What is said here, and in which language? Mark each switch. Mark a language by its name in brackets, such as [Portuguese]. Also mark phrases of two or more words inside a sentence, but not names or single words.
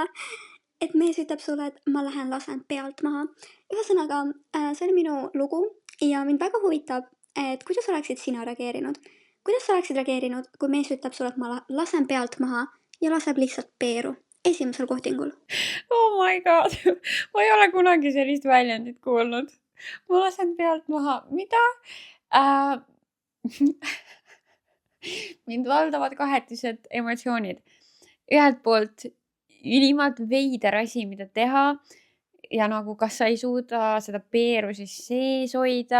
[Estonian] Et mees ütleb sulle, et ma lähen lasen pealt maha. Ühesõnaga, see oli minu lugu ja mind väga huvitab, et kuidas oleksid sina reageerinud? Kuidas sa oleksid reageerinud, kui mees ütleb sulle, et ma lasen pealt maha ja laseb lihtsalt peeru esimesel kohtingul? [English] Oh my god, [Estonian] ma ei ole kunagi sellist väljendit kuulnud. Ma lasen pealt maha. Mida? Mind valdavad kahetised emotsioonid. Ühelt poolt ülimalt veider asi, mida teha ja nagu kas sa ei suuda seda peeru siis sees hoida.